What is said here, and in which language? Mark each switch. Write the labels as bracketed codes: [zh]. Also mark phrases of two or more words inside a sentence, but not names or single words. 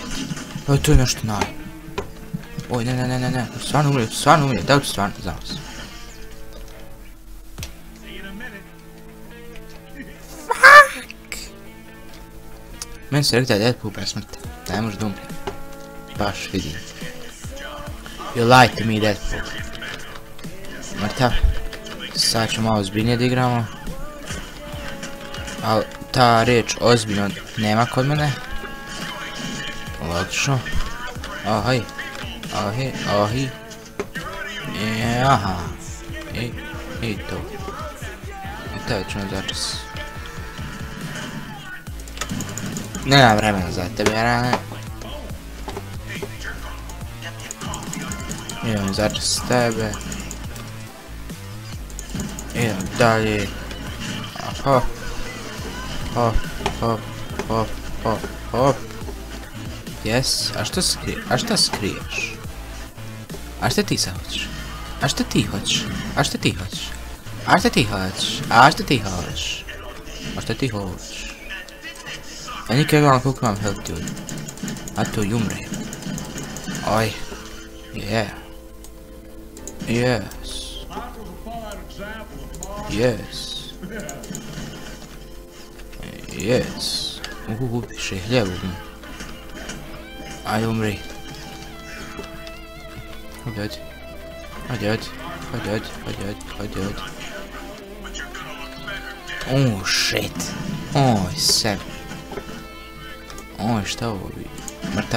[bs] Evo to je nešto naj. Oj ne. Stvarno umrijet. Da li ću stvarno? Znao sam. Meni se rekao da je Deadpool besmrtan. Da ne može da umre. Baš vidim. [en] You lied to me, Deadpool. [bs] Mrtav. Sad ću malo zbiljnije da igramo. Ali ta riječ ozbiljno nema kod mene. Logično. Ahaj. Ahi, ahi. Aha. I to. I to ćemo začas. Nema vremena za tebe, rane. Idem začas s tebe. Idem dalje. Hop. Hop, hop, hop, hop, hop. Jes, a šta skriješ? A šta ti sad hoćeš? A šta ti hoćeš? A šta ti hoćeš? A šta ti hoćeš? A šta ti hoćeš? A šta ti hoćeš? Ja nikad gledam koliko imam health ljudi. A to i umre. Oj. [en] Yeah. Yes. Yes. Yes. [bs] Više hljevu. Ajde umri. Hajde. [en] Oh shit. [bs] Oj sem. Oj šta ovo bi? Mrtav.